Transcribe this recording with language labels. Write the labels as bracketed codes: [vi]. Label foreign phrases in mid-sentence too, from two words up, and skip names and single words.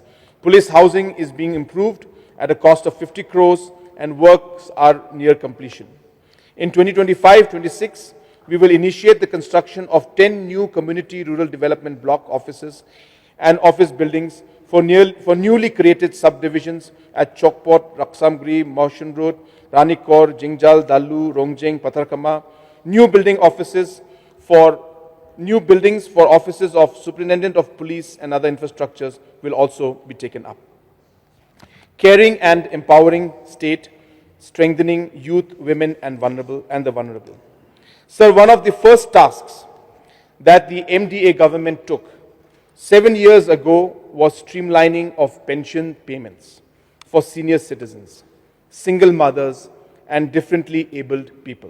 [en] Police housing is being improved at a cost of 50 crores and works are near completion. In 2025-26, we will initiate the construction of 10 new community rural development block offices and office buildings for newly created subdivisions at Chokpot, Raksamgri, Motion Road, Ranikor, Jingjal, Dallu, Rongjeng, Patharkama. New buildings for offices of Superintendent of Police and other infrastructures will also be taken up. Caring and empowering state, strengthening youth, women and the vulnerable. Sir, one of the first tasks that the MDA government took 7 years ago was streamlining of pension payments for senior citizens, single mothers and differently abled people.